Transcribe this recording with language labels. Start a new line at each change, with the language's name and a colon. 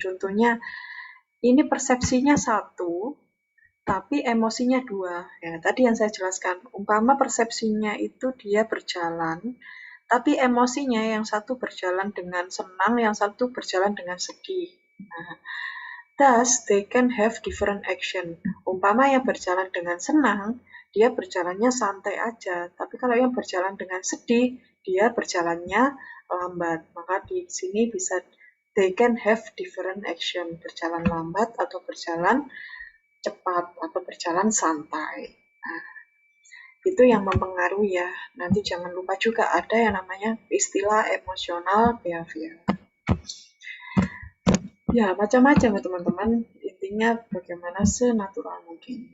Indonesian: Contohnya, ini persepsinya satu, tapi emosinya dua. Ya, tadi yang saya jelaskan, umpama persepsinya itu dia berjalan, tapi emosinya yang satu berjalan dengan senang, yang satu berjalan dengan sedih.
English: Nah, thus, they can have different action.
Indonesian: Umpama yang berjalan dengan senang, dia berjalannya santai aja. Tapi kalau yang berjalan dengan sedih, dia berjalannya lambat. Maka di sini bisa
English: they can have different action.
Indonesian: Berjalan lambat atau berjalan cepat atau berjalan santai. Nah, itu yang mempengaruhi ya. Nanti jangan lupa juga ada yang namanya istilah emotional behavior. Ya, macam-macam ya teman-teman. Intinya bagaimana senatural mungkin.